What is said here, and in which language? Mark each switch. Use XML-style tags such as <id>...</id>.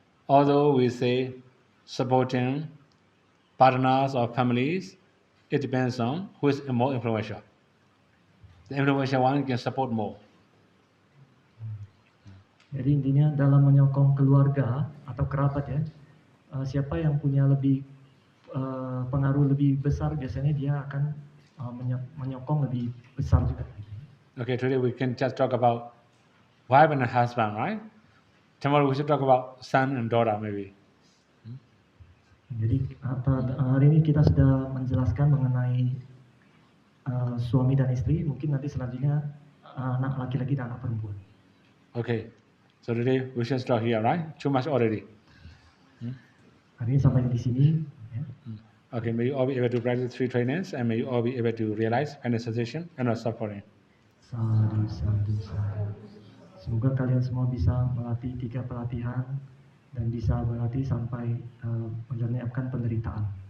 <en>Although we say supporting partners or families, it depends on who is more influential. The influential one can support more.</en> <id>Jadi intinya dalam menyokong keluarga atau kerabat ya, siapa yang punya lebih pengaruh lebih besar biasanya dia akan menyokong lebih besar juga.</id> <en>Okay, today we can just talk about wife and husband, right? Tomorrow we should talk about son and daughter maybe.</en> <id>Jadi hari ini kita sudah menjelaskan mengenai suami dan istri, mungkin nanti selanjutnya anak laki-laki dan anak perempuan.</id> <en>Okay, so today we should start here, right? Too much already.</en> <id>Hari ini sampai di sini. Ya.</id> <en>Okay, may you all be able to practice 3 trainings and may you all be able to realize final sensation and not suffering.</en> <pi>Sadhu, sadhu, sadhu.</pi> <id>Semoga kalian semua bisa melatih 3 pelatihan dan bisa berlatih sampai menyelesaikan penderitaan.</id>